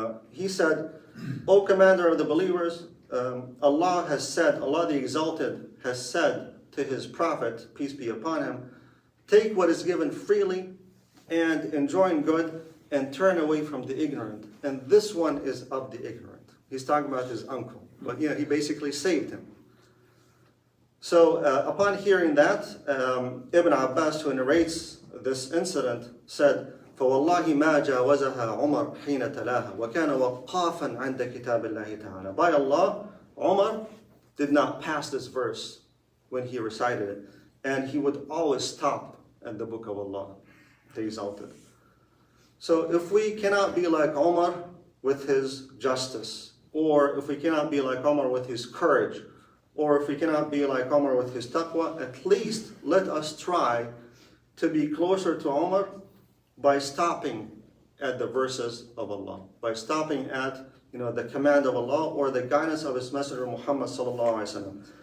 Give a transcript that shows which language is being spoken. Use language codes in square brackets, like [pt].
[en] he said, O commander of the believers, Allah has said, Allah the Exalted has said to his prophet, peace be upon him, take what is given freely and enjoin good and turn away from the ignorant. And this one is of the ignorant. He's talking about his uncle. But he basically saved him. So upon hearing that, Ibn Abbas, who narrates this incident, said, [ar] فَوَاللَّهِ مَا جَاوَزَهَا عُمَرْ حِينَ تَلَاهَا وَكَانَ وَقَّافًا عَنْدَ كِتَابِ اللَّهِ تَعَالَى. [en] By Allah, Umar did not pass this verse when he recited it. And he would always stop at the book of Allah, the Exalted. So if we cannot be like Umar with his justice, or if we cannot be like Umar with his courage, or if we cannot be like Umar with his taqwa, at least let us try to be closer to Umar by stopping at the verses of Allah, by stopping at the command of Allah or the guidance of His Messenger Muhammad sallallahu alaihi wasallam.